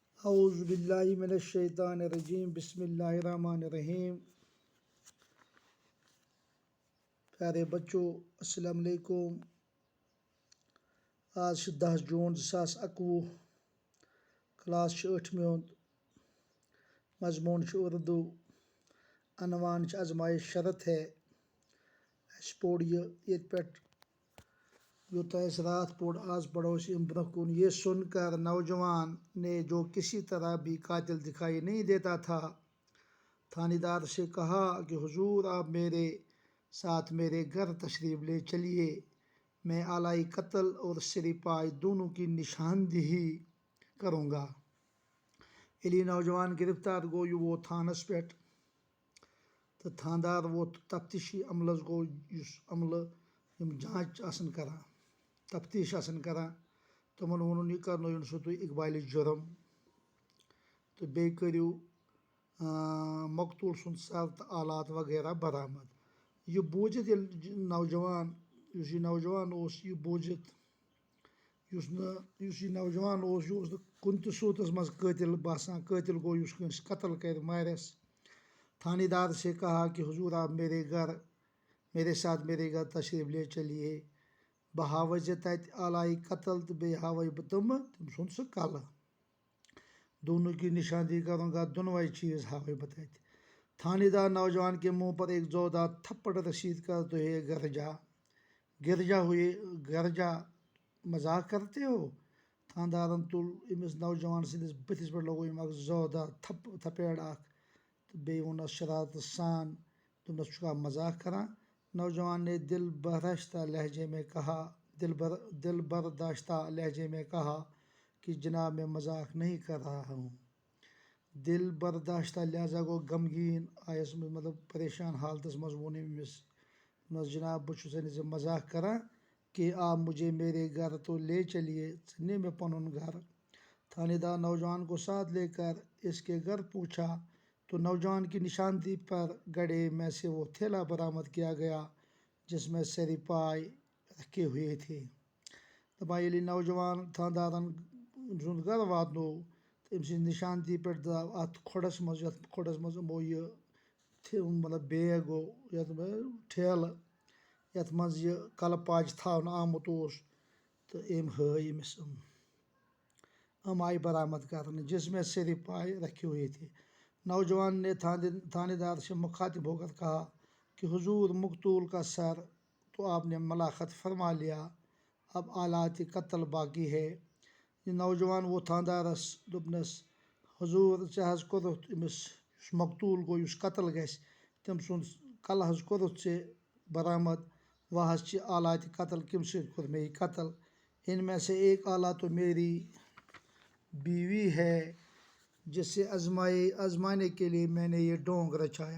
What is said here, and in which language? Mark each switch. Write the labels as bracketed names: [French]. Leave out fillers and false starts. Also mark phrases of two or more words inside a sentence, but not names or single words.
[Arabic] اعوذ باللہ من الشیطان الرجیم بسم اللہ الرحمن الرحیم۔ [Urdu] پیارے بچوں السلام علیکم۔ [Kashmiri] آج 10 جون 2021، کلاس 8 ہُنٛد مضموٗن چھُ اردو، عنوان چھُ آزمائش شرط ہے۔ اَسہِ پوٚر یہِ ییٚتہِ پٮ۪ٹھ یوٗتاہ اَسہِ رات پوٚر آز پڑھو أسۍ اَمہِ برٛونٛہہ کُن۔ [Urdu] یہ سن کر نوجوان نے جو کسی طرح بھی قاتل دکھائی نہیں دیتا تھا تھانے دار سے کہا کہ حضور آپ میرے ساتھ میرے گھر تشریف لے چلیے، میں آلۂ قتل اور سر پائے دونوں کی نشاندہی کروں گا۔ [Kashmiri] ییٚلہِ یہِ نوجوان گرفتار گوٚو، یہِ ووت تھانس پٮ۪ٹھ تہٕ تھاندار ووت تفتیشی عملس گوٚو، یُس عملہٕ یِم جانچ آسان کران، تفتیش آسان کران، تِمن ووٚنُن یہِ کرنٲیُن سا تُہۍ اقبالِ جُرم تہٕ بیٚیہِ کٔرِو مقتوٗل سُنٛد سر تہٕ آلات وغیرہ برآمد۔ یہِ بوٗزِتھ ییٚلہِ یُس یہِ نوجوان اوس، یہِ بوٗزِتھ یُس یہِ نوجوان اوس، یہِ اوس نہٕ کُنہِ تہِ صوٗرتس منٛز قٲتِل باسان، قٲتِل گوٚو یُس کٲنٛسہِ قتل کرِ مارٮ۪س۔ [Urdu] تھانے دار سے کہا کہ حضور آپ میرے ساتھ میرے گھر تشریف لے چلیے، [Kashmiri] بہٕ ہاوے ژےٚ تتہِ آلائے قتل تہٕ بیٚیہِ ہاوے بہٕ تٔمۍ سُنٛد سُہ کلہٕ، [Urdu] دونوں کی نشاندہی کروں گا، [Kashmiri] دونوے چیز ہاوے بہٕ تتہِ۔ [Urdu] تھانے دار نوجوان کے منہ پر ایک زوردار تھپڑ رسید کر تو ہے گر جا مذاق کرتے ہو۔ [Kashmiri] تھاندارن تُل أمِس نوجوان سٕنٛدِس بٕتھِس پٮ۪ٹھ لوگُن أمۍ اکھ زوردار تھپیڑ اکھ تہٕ بیٚیہِ ووٚننس شرارتہٕ سان، دوٚپنس ژٕ چھُکھا مذاق کران؟ [Urdu] نوجوان نے دل برداشتہ لہجے میں کہا کہ جناب میں مذاق نہیں کر رہا ہوں۔ [Kashmiri] دل برداشتہ لہذا گوٚو غمگیٖن آیس منٛز، مطلب پریشان حالتس منٛز ووٚن أمِس، جناب بہٕ چھُسے نہٕ ژےٚ مذاق کران [Urdu] کہ آپ مجھے میرے گھر تو لے چلیے، [Kashmiri] ژٕ نہِ مےٚ پنُن گھر۔ [Urdu] تھانے دار نوجوان کو ساتھ لے کر اس کے گھر پہنچا تو نوجوان کی نشاندہی پر گڑھے میں سے وہ تھیلا برآمد کیا گیا جس میں سر پائے رکھے ہوئے تھے۔ [Kashmiri] دپان ییٚلہِ نوجوان تھاندارن سُنٛد گھر واتنوو تہٕ أمۍ سٕنٛزِ نشاندہی پٮ۪ٹھ درٛاو اتھ کھۄڈس منٛز، یتھ کھۄڈس منٛز یِمو یہِ مطلب بیگ گوٚو، یتھ ٹھیلہٕ یتھ منٛز یہِ کلہٕ پاچہِ تھاونہٕ آمُت اوس، تہٕ أمۍ ہٲے أمِس یِم آیہِ برآمد کرنہٕ [Urdu] جس میں سر پائے رکھے ہوئے تھے۔ نوجوان نے تھانے دار سے مخاطب ہو کر کہا کہ حضور مقتول کا سر تو آپ نے ملاخط فرما لیا، اب آلات قتل باقی ہے۔ [Kashmiri] یہ نوجوان ووت تھاندارس دوٚپنس حضور ژےٚ حظ کوٚرُتھ أمِس یُس مقتوٗل گوٚو، یُس قتل گژھِ، تٔمۍ سُنٛد کلہٕ حظ کوٚرُتھ ژےٚ برآمد، وۄنۍ حظ چھِ آلات قتل کَمہِ سۭتۍ کوٚر مےٚ یہِ قتل؟ [Urdu] ان میں سے ایک آلہ تو میری بیوی ہے جسے آزمانے کے لیے میں نے یہ ڈونگ رچایا۔